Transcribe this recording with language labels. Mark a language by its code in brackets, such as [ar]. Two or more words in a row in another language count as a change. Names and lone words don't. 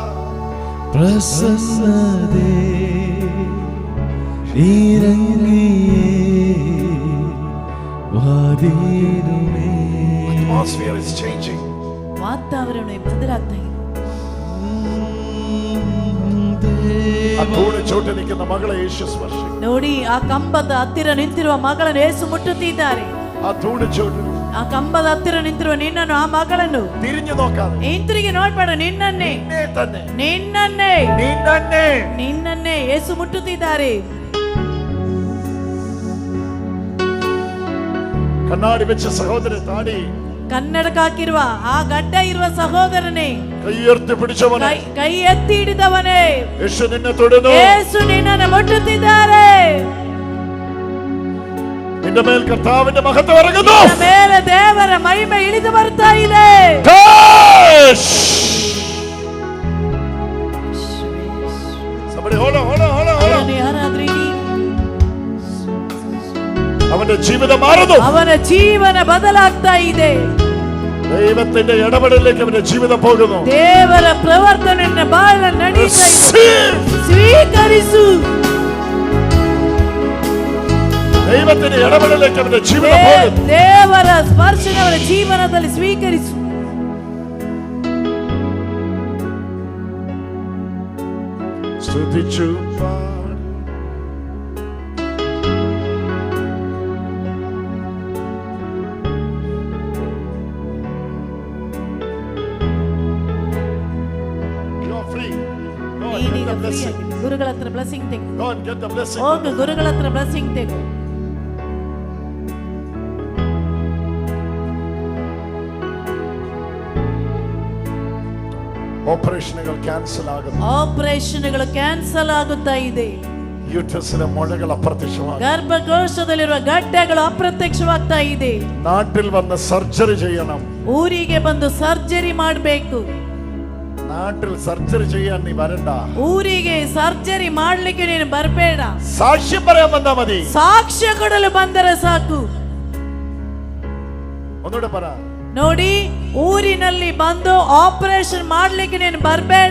[ml] പ്രസന്നതേ ഇറങ്ങിയേ വാതിലുമേ. [en] atmosphere is changing. [kn] ವಾತಾವರಣ ಬದಲಾಗ್ತಾ ಇದೆ. [ml] ആ തൂണ് ചോട്ട് നിൽക്കുന്ന മകളെ യേശു സ്പർശിക്കും. [kn] ನೋಡಿ ಆ ಕಂಬದ ಹತ್ತಿರ ನಿಂತಿರುವ ಮಗಳನ್ನು ಯೇಸು ಮುಟ್ಟುತ್ತಿದ್ದಾರೆ. [ml] ആ തൂണ് ചോട്ട് [kn] ಆ ಕಂಬದ ಹತ್ತಿರ ನಿಂತಿರುವ ನಿನ್ನನ್ನು, ಆ ಮಗಳನ್ನು [ml] തിരിഞ്ഞു നോക്കാതെ [kn] ಹಿಂತಿರುಗಿ ನೋಡ್ಬೇಡ, ನಿನ್ನನ್ನೇ [ml] നിന്നെ തന്നെ [kn] ನಿನ್ನನ್ನೇ [ml] നിന്നെ [kn] ನಿನ್ನನ್ನೇ ಯೇಸು ಮುಟ್ಟುತ್ತಿದ್ದಾರೆ. [ml] കണ്ണാടി വെച്ച സഹോദരൻ താടി [kn] ಕನ್ನಡಕ ಹಾಕಿರುವ ಆ ಗಡ್ಡ ಇರುವ ಸಹೋದರನೇ, [ml] കൈയുയർത്തി പിടിച്ചവനെ, [kn] ಕೈ ಎತ್ತಿ ಹಿಡಿದವನೇ, [ml] യേശു നിന്നെ തൊടുന്നു. [kn] ಯೇಸು ನಿನ್ನನ್ನು ಮುಟ್ಟುತ್ತಿದ್ದಾರೆ. [ml] നിന്റെ മേൽ കർത്താവിന്റെ മഹത്വം ഇറങ്ങുന്നു. [kn] ನಿನ್ನ ಮೇಲೆ ದೇವರ ಮಹಿಮೆ ಇಳಿದು ಬರ್ತಾ ಇದೆ. [en] Somebody hold on. [kn] ಅವನು ಯಾರಾದ್ರೂ ಇಡಿ. [ml] അവന്റെ ജീവിതം മാറുന്നു. [kn] ಅವನ ಜೀವನ ಬದಲಾಗ್ತಾ ಇದೆ. [ml] ദൈവത്തിന്റെ ഇടപെടലിലേക്ക് അവന്റെ ജീവിതം പോകുന്നു. [kn] ದೇವರ ಪ್ರವರ್ತನೆ ಬಾಳ ನಡೀತಾ ಇದೆ. ಸ್ವೀಕರಿಸು. [ml] ദൈവത്തിന്റെ ഇടപെടലിലേക്ക് അവന്റെ ജീവിതം പോകുന്നു. [kn] ದೇವರ ಸ್ಪರ್ಶನ ಅವರ ಜೀವನದಲ್ಲಿ ಸ್ವೀಕರಿಸು. [ml] സ്തുതിച്ചു [kn] ಗುರುಗಳ ಹತ್ರ ಬ್ಲೆಸ್ಸಿಂಗ್ ತೆಗೋ. [en] Go and get the blessing. [kn] ಹೋಗು, ಗುರುಗಳ ಹತ್ರ ಬ್ಲೆಸ್ಸಿಂಗ್ ತೆಗೋ. [ml] ഓപ്പറേഷനുകൾ ക്യാൻസൽ ആകുന്നു. [kn] ಆಪರೇಷನ್ಗಳು ಕ್ಯಾನ್ಸಲ್ ಆಗುತ್ತಾ ಇದೆ. [ml] യൂട്രസിലെ മുഴകൾ അപ്രത്യക്ഷമാകും. [kn] ಗರ್ಭಕೋಶದಲ್ಲಿರುವ ಗಡ್ಡೆಗಳು ಅಪ್ರತ್ಯಕ್ಷವಾಗ್ತಾ ಇದೆ. [ml] നാട്ടിൽ വന്ന് സർജറി ചെയ്യണം. [kn] ಊರಿಗೆ ಬಂದು ಸರ್ಜರಿ ಮಾಡಬೇಕು. [ml] നാട്ടിൽ സർജറി ചെയ്യാൻ നീ വരണ്ട. [kn] ಊರಿಗೆ ಸರ್ಜರಿ ಮಾಡ್ಲಿಕ್ಕೆ ನೀನು ಬರಬೇಡ. [ml] സാക്ഷ്യം പറയാൻ വന്നാ മതി. [kn] ಸಾಕ್ಷ್ಯ ಕೊಡಲು ಬಂದರೆ ಸಾಕು. [ml] ഒന്നുകൂടെ പറ. [kn] ನೋಡಿ, ಊರಿನಲ್ಲಿ ಬಂದು ಆಪರೇಷನ್ ಮಾಡ್ಲಿಕ್ಕೆ ನೀನು ಬರಬೇಡ.